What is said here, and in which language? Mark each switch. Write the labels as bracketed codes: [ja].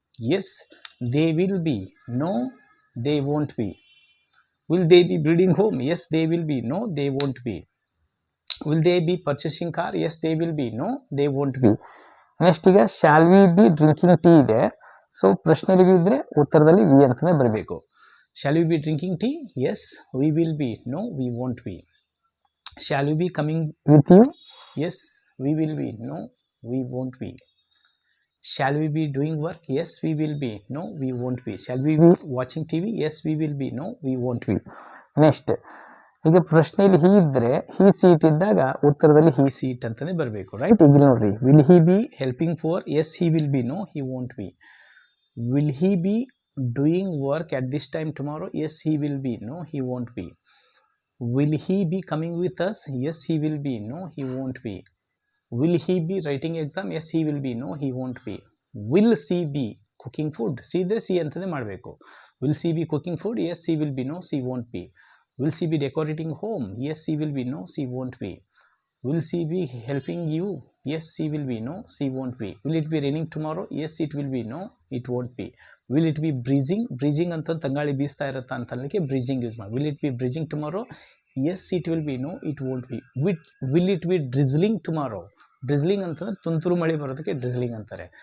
[en] Yes, they will be. No, they won't be. Will they be building home? Yes, they will be. No, they won't be. Will they be purchasing car? Yes, they will be. No, they won't be. Next, ಈಗ shall we be drinking tea ಇದೆ. [kn] So ಪ್ರಶ್ನೆಯಲ್ಲಿ ಇದ್ರೆ ಉತ್ತರದಲ್ಲಿ V ಅಂತಲೇ ಬರಬೇಕು. [en] Shall we be drinking tea? Yes, we will be. No, we won't be. Shall we be coming with you? Yes, we will be. No, we won't be. Shall we be doing work? Yes, we will be. No, we won't be. Shall we be watching TV? Yes, we will be. No, we won't be. [kn] Next, ಈಗ ಪ್ರಶ್ನೆಯಲ್ಲಿ ಹಿ ಇದ್ದರೆ ಹಿ seat ಇದ್ದಾಗ ಉತ್ತರದಲ್ಲಿ ಹಿ seat ಅಂತಾನೆ ಬರಬೇಕು, right? ಈಗ ನೋಡ್ರಿ, [en] Will he be helping for? Yes he will be. No he won't be. Will he be doing work at this time tomorrow? Yes he will be. No he won't be. Will he be coming with us? Yes, he will be. No, he won't be. Will he be writing exam? Yes, he will be. No, he won't be. Will she be cooking food? See there, see [kn] ಅಂತಲೇ ಮಾಡಬೇಕು. [en] Will she be cooking food? Yes, she will be. No, she won't be. Will she be decorating home? Yes, she will be. No, she won't be. Will she be helping you? Yes, she will be. No, she won't be. Will it be raining tomorrow? Yes, it will be. No, it won't be. Will it be breezing? [kn] Breezing ಅಂತ ತಂಗಾಳಿ ಬೀಸ್ತಾ ಇರುತ್ತಾ ಅಂತ ಅಲ್ಲಿಗೆ ಬ್ರೀಜಿಂಗ್ use ಮಾಡಿ. [en] Will it be breezing tomorrow? Yes, it will be. No, it won't be. Will it be drizzling tomorrow? [kn] Drizzling ಅಂತಂದ್ರೆ ತುಂತುರು ಮಳೆ ಬರೋದಕ್ಕೆ drizzling ಅಂತಾರೆ.